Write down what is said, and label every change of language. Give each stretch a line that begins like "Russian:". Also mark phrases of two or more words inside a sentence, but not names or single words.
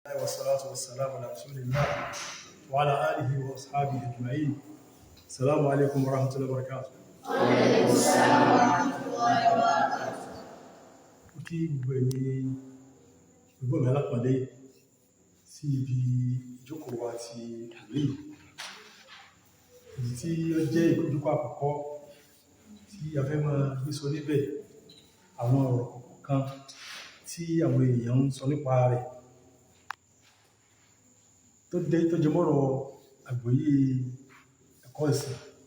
Arabic: والصلاة والسلام على رسول الله وعلى آله وأصحابه أجمعين. السلام عليكم ورحمة الله وبركاته. وعليكم السلام ورحمة الله وبركاته.
Yoruba: Kí gbogbo mi alápàdé sí ibi ìjókòó wa ti ìwé èyí tí ó jẹ́ ìkójúkọ àkọ́kọ́ tí a fẹ́ máa gbé sọ níbẹ̀ àwọn ọ̀rọ̀ kan tí àwọn èèyàn ń sọ nípa rẹ̀ tó jẹ mọ́rọ̀ àgbọ́yé ẹ̀kọ́ ìsìn.